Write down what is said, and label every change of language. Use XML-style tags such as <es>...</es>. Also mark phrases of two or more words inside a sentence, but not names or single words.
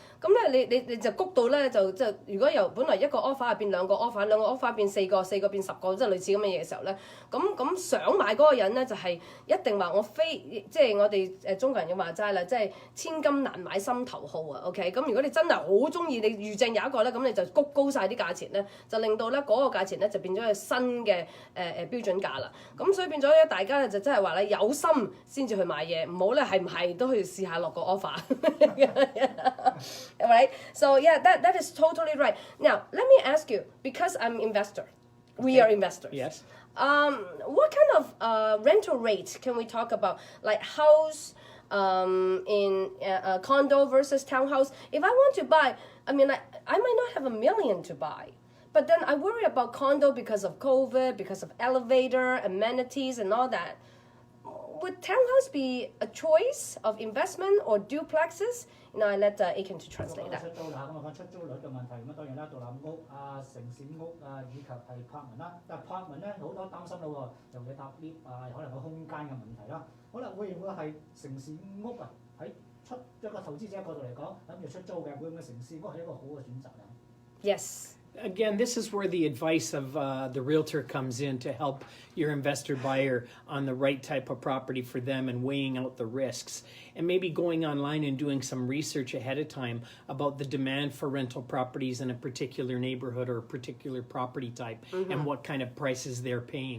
<yue>咁咧你就谷到咧就即係如果由本來一個 offer 變兩個 offer， 兩個 offer 變4個，4個變10個，即係類似咁嘅嘢嘅時候咧，咁想買嗰個人咧就係一定話我非即係我哋中國人嘅話齋啦，即係千金難買心頭好啊。OK， 咁如果你真係好中意，你預正有一個咧，咁你就谷高晒啲價錢咧，就令到咧嗰個價錢咧就變咗係新嘅標準價啦。咁所以變咗咧，大家咧就真係話咧有心先至去買嘢，唔好咧係唔係都去試下落個 offer。Right?</yue> <en>So yeah, that is totally right. Now let me ask you, because I'm investor, we are investors. Yes. What kind of rental rate can we talk about? Like house, in condo versus townhouse. If I want to buy, I mean, I might not have $1 million to buy. But then I worry about condo because of COVID, because of elevator, amenities, and all that. Would townhouse be a choice of investment or duplexes? You know, I let Aiken to translate that.</en> <yue>出租啦，咁我講出租率嘅問題，咁當然啦，獨立屋啊、城市屋啊，以及係柏文啦。但係柏文咧好多擔心咯喎，尤其搭 lift 啊，可能個空間嘅問題啦。可能會唔會係城市屋啊？喺出一個投資者角度嚟講，諗住出租嘅，會唔會城市屋係一個好嘅選擇啊？</yue> <en>Yes. Again, this is where the advice of the realtor comes in to help your investor buyer on the right type of property for them and weighing out the risks. And maybe going online and doing some research ahead of time about the demand for rental properties in a particular neighborhood or a particular property type and what kind of prices they're paying.</en>